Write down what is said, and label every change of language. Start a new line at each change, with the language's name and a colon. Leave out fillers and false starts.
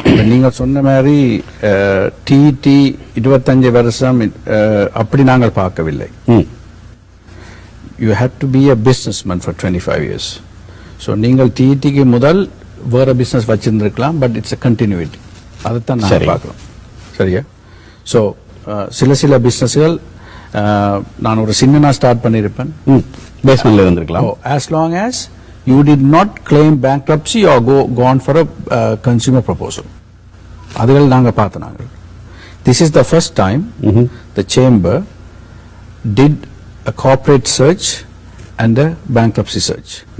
Tamil: நீங்க சொன்ன மாதிரி டிடி 25 வருஷம் அப்படி நாங்கள் பார்க்கவில்லை.
English: You have to be a businessman for 25 years.
Tamil: So நீங்கள் டிடிக்கு முதல் வேற business வச்சிருந்திருக்கலாம்,
English: But it's a continuity.
Tamil: அதைத்தான் நாங்கள் பார்க்கிறோம். சரியா? ஸோ சில பிசினஸ்கள் நான் ஒரு சின்னனா ஸ்டார்ட் பண்ணியிருப்பேன், பேஸ்மெண்ட்ல இருந்திருக்கலாம்.
English: as long as you did not claim bankruptcy or gone for a consumer proposal.
Tamil: அதுகள் நாங்க பார்த்தோம். நாங்கள்
English: this is the first time the chamber did a corporate search and a bankruptcy search.